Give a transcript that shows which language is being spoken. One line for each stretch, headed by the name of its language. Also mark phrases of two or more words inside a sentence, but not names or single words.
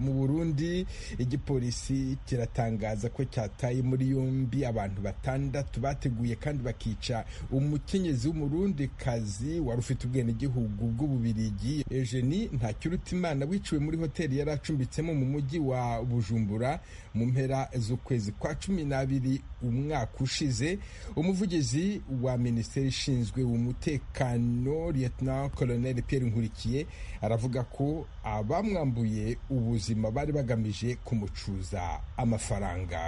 Kinyarwanda: Mu Burundi igipolisi kiratangaza ko cyataye muri yombi abantu 6 bateguye kandi bakica umukenyezi w'umurundi kazi wari ufite ubwenegihugu bw'Ububirigi Eugenie Ntakirutimana wiciwe muri hoteli yari acumbitsemo mu mujyi wa Bujumbura mu mpera z'ukwezi kwa 12 umwaka ushize. Umuvugizi wa Minisiteri ishinzwe umutekano Lieutenant Colonel Pierre Nkurikiye aravuga ko abamwambuye ubuzima bari bagamije kumucuza amafaranga.